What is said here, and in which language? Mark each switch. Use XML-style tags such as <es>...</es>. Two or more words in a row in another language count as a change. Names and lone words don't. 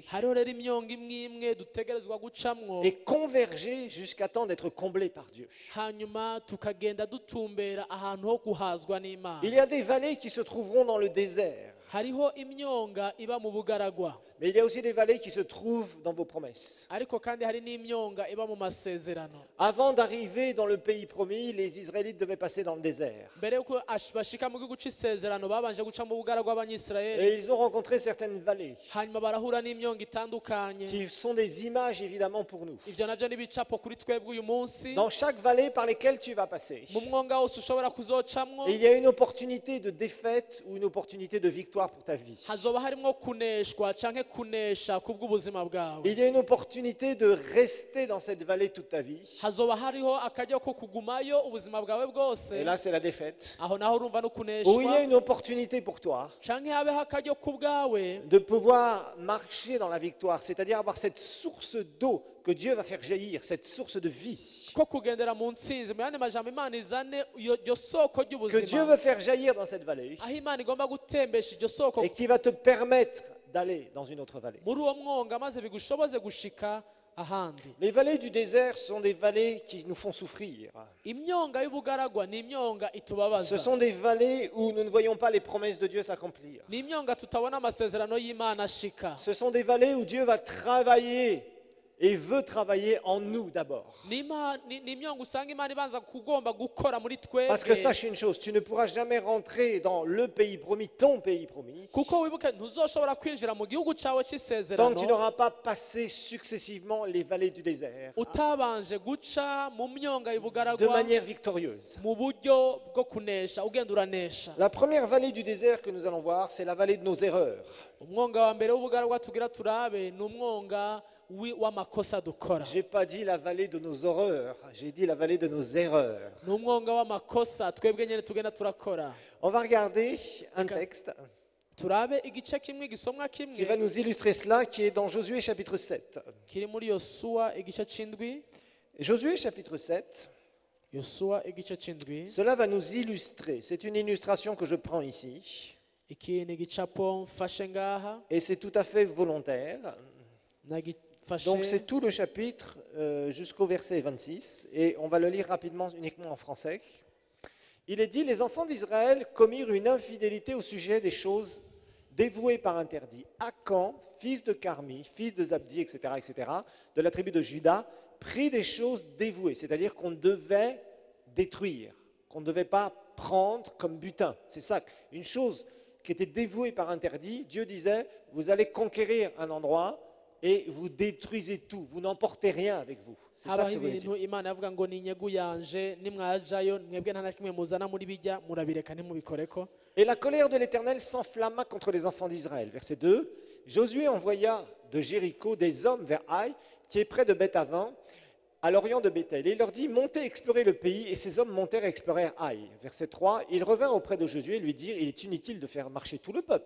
<rn>Hariho rero imyonga imwe imwe dutegerezwa gucamwo,</rn> <fr>et converger jusqu'à temps d'être comblés par Dieu.</fr> <rn>hanyuma tukagenda dutumbera ahantu ho guhazwa n'Imana.</rn> <fr>Il y a des vallées qui se trouveront dans le désert,</fr> <rn>Hariho imyonga iba mu bugaragwa,</rn> <fr>mais il y a aussi des vallées qui se trouvent dans vos promesses.</fr> <rn>ariko kandi hari n'imyonga iba mu masezerano.</rn> <fr>Avant d'arriver dans le pays promis, les Israélites devaient passer dans le désert.</fr> <rn>Mbere yuko bashika mu gihugu c'isezerano babanje guca mu bugaragwa b'Abanyisirayeli,</rn> <fr>Et ils ont rencontré certaines vallées</fr> <rn>hanyuma barahura n'imyonga itandukanye.</rn> <fr>qui sont des images évidemment pour nous.</fr> <rn>Ivyo navyo n'ibicapo kuri twebwe uyu munsi.</rn> <fr>Dans chaque vallée par lesquelles tu vas passer,</fr> <rn>Mu mwonga wose ushobora kuzocamwo,</rn> <fr>il y a une opportunité de défaite ou une opportunité de victoire pour ta vie.</fr> <rn>hazoba harimwo kuneshwa canke kunesha kubw'ubuzima bwawe.</rn> <fr>Il y a une opportunité de rester dans cette vallée toute ta vie.</fr> <rn>Hazoba hariho akaryo ko kugumayo ubuzima bwawe bwose.</rn> <fr>Et là, c'est la défaite.</fr> <rn>Aho naho urumva no</rn> <fr>Ou il y a</fr> <rn>kuneshwa,</rn> <fr>une opportunité pour toi</fr> <rn>canke habeho akaryo ku bwawe</rn> <fr>de pouvoir marcher dans la victoire, c'est-à-dire avoir cette source d'eau que Dieu va faire jaillir, cette source de vie</fr> <rn>ko kugendera mu ntsinzi. Mu yandi majambo, Imana izane iryo soko</rn> <fr>que Dieu</fr> <rn>ry'ubuzima,</rn> <fr>veut faire jaillir dans cette vallée</fr> <rn>aho Imana igomba gutembesha iryo soko</rn> <fr>et qui va te permettre d'aller dans une autre vallée.</fr> <rn>muri uwo mwonga, maze bigushoboze gushika ahandi.</rn> <fr>Les vallées du désert sont des vallées qui nous font souffrir.</fr> <rn>Imyonga y'ubugaragwa ni imyonga</rn> <fr>Ce</fr> <rn>itubabaza,</rn> <fr>sont des vallées où nous ne voyons pas les promesses de Dieu s'accomplir.</fr> <rn>ni imyonga tutabona amasezerano y'Imana ashika,</rn> <fr>Ce sont des vallées où Dieu va travailler et veut travailler en nous d'abord.</fr> <rn>ni imyonga usanga Imana ibanza kugomba gukora muri</rn> <fr>Parce que</fr> <rn>twebwe.</rn> <fr>sache une chose, tu ne pourras jamais rentrer dans le pays promis, ton pays promis,</fr> <rn>Kuko wibuke ntuzoshobora kwinjira mu gihugu cyawe</rn> <fr>tant que tu</fr> <rn>cy'isezerano</rn> <fr>n'auras pas passé successivement les vallées du désert</fr> <rn>utabanje guca mu myonga</rn> <fr>de</fr> <rn>y'ubugaragwa</rn> <fr>manière victorieuse.</fr> <rn>mu buryo bwo kunesha, ugenda uranesha.</rn> <fr>La première vallée du désert que nous allons voir, c'est la vallée de nos erreurs.</fr> <rn>Umwonga wa mbere w'ubugaragwa tugira turabe ni umwonga w'amakosa dukora,</rn> <fr>J'ai pas dit la vallée de nos horreurs, j'ai dit la vallée de nos erreurs.</fr> <rn>ni umwonga w'amakosa twebwe nyine tugenda turakora.</rn> <fr>On va regarder un texte</fr> <rn>Turabe igice kimwe gisomwa</rn> <fr>qui va</fr> <rn>kimwe</rn> <fr>nous illustrer cela, qui est dans Josué chapitre 7.</fr> <rn>kiri muri Yosuwa igice c'indwi.</rn> <fr>Josué chapitre 7,</fr> <rn>Yosuwa igice c'indwi,</rn> <fr>cela va nous illustrer. C'est une illustration que je prends ici,</fr> <rn>iki ni igicapo mfashe ngaha,</rn> <fr>et c'est tout à fait volontaire.</fr> <rn>nagifashe.</rn> <fr>Donc c'est tout le chapitre jusqu'au verset 26, et on va le lire rapidement uniquement en français. Il est dit, les enfants d'Israël commirent une infidélité au sujet des choses dévouées par interdit. Akan, fils de Carmi, fils de Zabdi, etc., de la tribu de Juda, prit des choses dévouées, c'est-à-dire qu'on devait détruire, qu'on ne devait pas prendre comme butin. C'est ça, une chose qui était dévouée par interdit. Dieu disait, vous allez conquérir un endroit et vous détruisez tout, vous n'emportez rien avec vous. C'est ça</fr> <rn>habaho</rn> <fr>que ça veut dire.</fr> <rn>ibintu Imana yavuga ngo ni inyegu yanje, nimwajayo mwebwe nta na kimwe muzana muri bijya murabireka ntimubikoreko.</rn> <fr>Et la colère de l'Éternel s'enflamma contre les enfants d'Israël. Verset 2. Josué envoya de Jéricho des hommes vers Haï, qui est près de Beth-aven, à l'orient de Bethel. Et il leur dit, montez explorer le pays. Et ces hommes montèrent et explorèrent Haï. Verset 3. Ils revinrent auprès de Josué et lui dirent, il est inutile de faire marcher tout le peuple.</fr>